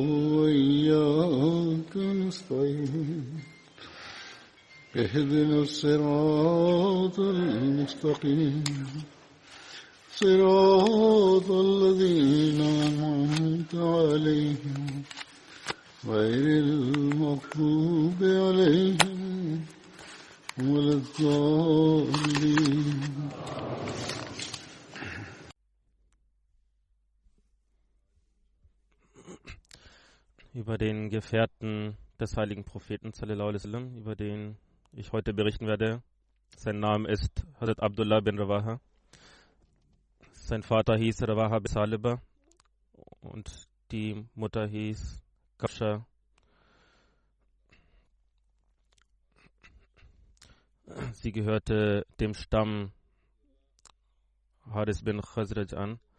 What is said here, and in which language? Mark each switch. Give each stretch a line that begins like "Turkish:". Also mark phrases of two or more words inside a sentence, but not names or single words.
Arabic: وإياك نستعين اهدنا الصراط المستقيم صراط الذين أنعمت عليهم غير المغضوب عليهم ولا الضالين.
German: Über den Gefährten des heiligen Propheten
Arabic: صلى الله عليه وسلم,
German: über den ich heute berichten werde. Sein Name ist Hazrat Abdullah bin Rawaha. Sein Vater hieß Rawaha bin Saliba und die Mutter hieß Kafsha. Sie gehörte dem Stamm Haris bin Khazraj an.